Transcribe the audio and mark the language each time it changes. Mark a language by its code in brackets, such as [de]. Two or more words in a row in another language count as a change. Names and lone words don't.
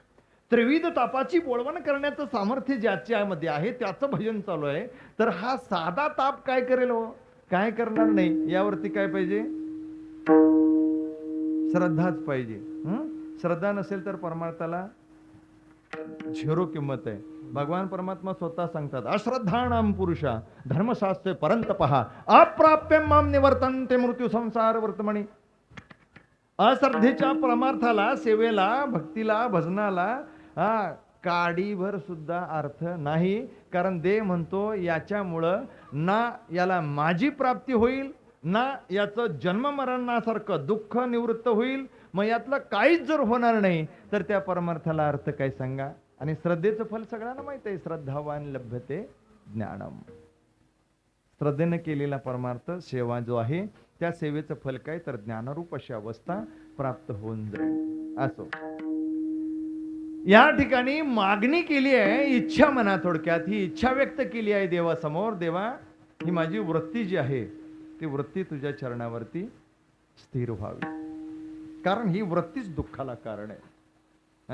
[mr] त्रिविध तापाची बोळवण करण्याचं सामर्थ्य ज्याच्यामध्ये आहे त्याचं भजन चालू आहे, तर हा साधा ताप काय करेल हो? काय करणार नाही. यावरती काय पाहिजे? श्रद्धाच पाहिजे. श्रद्धा नसेल तर परमार्थाला झिरो किंमत आहे. भगवान परमात्मा स्वतः सांगतात, [sa] अश्रद्धाणाम पुरुषा धर्मशास्त्रे परंतपहा अप्राप्य माम निवर्तन्ते मृत्यू संसार वर्तमणी. [mr] अश्रद्धेच्या परमार्थाला, सेवेला, भक्तीला, भजनाला काडीभर सुद्धा अर्थ नाही. कारण देव म्हणतो याच्यामुळं ना याला माझी प्राप्ती होईल, ना याचं जन्म मरणासारखं दुःख निवृत्त होईल. मग यातलं काहीच जर होणार नाही तर त्या परमार्थाला अर्थ काय सांगा. आणि श्रद्धेचं फल सगळ्यांना माहित आहे, [sa] श्रद्धावान लभ्यते ज्ञानम. [mr] श्रद्धेनं केलेला परमार्थ सेवा जो आहे त्या सेवेचं फल काय, तर ज्ञानरूप अशी अवस्था प्राप्त होऊन जाईल. असो या ठिकाणी मागणी केली आहे, इच्छा म्हणा थोडक्यात. ही इच्छा व्यक्त केली आहे देवासमोर. देवा ही माझी वृत्ती जी आहे ती वृत्ती तुझ्या चरणावरती स्थिर व्हावी, कारण ही वृत्तीच दुःखाला कारण आहे.